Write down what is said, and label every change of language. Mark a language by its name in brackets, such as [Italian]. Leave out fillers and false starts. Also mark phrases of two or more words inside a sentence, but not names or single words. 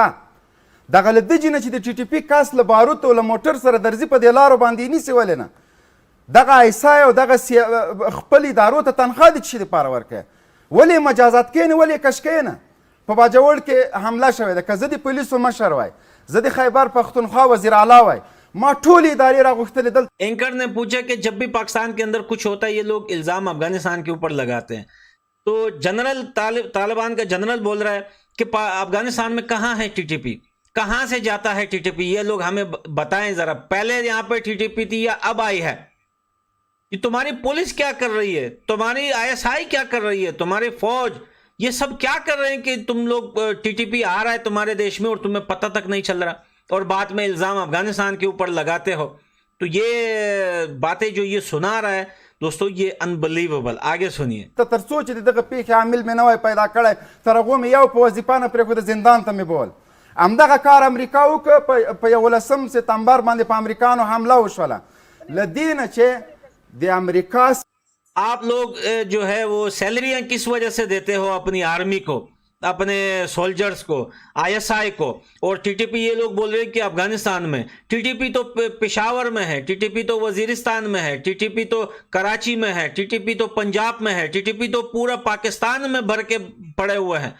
[Pashto] دغه له دې نه چې د ټي ټي پي کس له باروت او له موټر سره درځي په دې لارو باندې یې نیسي ولې نه؟ دغه ایسای او دغه خپل ادارو ته تنخوا د څه شي دپاره ورکوي؟ ولې مجازات کوي نه؟ ولې کش کوي نه؟ په باجوړ کې حمله شوې ده، که زه د پولیسو مشر وای، زه د خیبر پختونخوا وزیر اعلی وای، ما ټول ادارې راغوښتلې دلته. [Hindi] एंकर ने पूछा कि जब भी पाकिस्तान के अंदर कुछ होता है ये लोग इल्जाम अफगानिस्तान के ऊपर लगाते हैं, तो जनरल तालिबान का जनरल बोल रहा है कि अफगानिस्तान में कहाँ है टीटीपी, कहाँ से जाता है टीटीपी? ये लोग हमें बताएं जरा, पहले यहाँ पे टीटीपी थी या अब आई है? ये तुम्हारी पुलिस क्या कर रही है, तुम्हारी आईएसआई क्या कर रही है, तुम्हारी फौज, ये सब क्या कर रहे हैं कि तुम लोग टीटीपी आ रहा है तुम्हारे देश में और तुम्हें पता तक नहीं चल रहा, और बाद में इल्जाम अफगानिस्तान के ऊपर लगाते हो? तो ये बातें जो ये सुना रहा है दोस्तों, ये अनबिलीवेबल। आगे सुनिए। [Pashto] ته تر څو چې دغه پیښې عامل مې نه وای پیدا کړی، تر هغو مې یو په وظیفه نه پرېښوده، زندان ته مې بول. همدغه کار امریکا وکړه په 11 سپتمبر باندې په امریکانو حمله وشوله. له دې نه چې د امریکا [Hindi] आप लोग जो है वो सैलरियां किस वजह से देते हो अपनी आर्मी को, अपने सोल्जर्स को, आईएसआई को? और टीटीपी ये लोग बोल रहे हैं कि अफगानिस्तान में, टीटीपी तो पेशावर में है, टीटीपी तो वजीरिस्तान में है, टीटीपी तो कराची में है, टीटीपी तो पंजाब में है, टीटीपी तो पूरा पाकिस्तान में भर के पड़े हुए हैं।